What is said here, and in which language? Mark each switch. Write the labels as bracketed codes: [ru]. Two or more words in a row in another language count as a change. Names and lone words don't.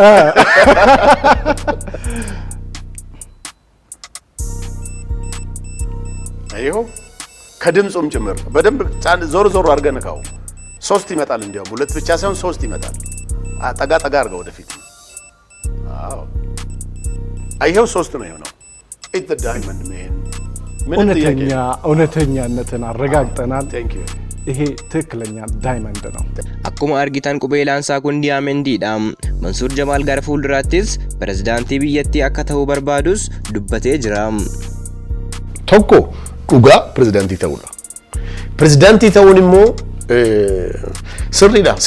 [am] አይሁ ከድምጹም ጭምር በደንብ ዞር አድርገን ካው 3 ይመጣል። እንዲያው 2 ብቻ ሳይሆን 3 ይመጣል። ጠጋ አድርገው ወደፊት። አዎ አይሁ 3 ነው የሆነው። [en] it the diamond man [am] እውነተኛነትን አረጋግጠናል። [en] Thank you. [am] ይሄ ትክክለኛ ዳይመንድ ነው። [om] akkuma argitan qubeelaan isaa kun diyaamendiidha. Mansuur Jamaal gara fuulduraattis pirezidaantii biyyattii akka ta'uu barbaadus dubbatee jira. tokko dhugaa pirezidaantii ta'uudha. Pirezidaantii ta'uun immoo sirriidha.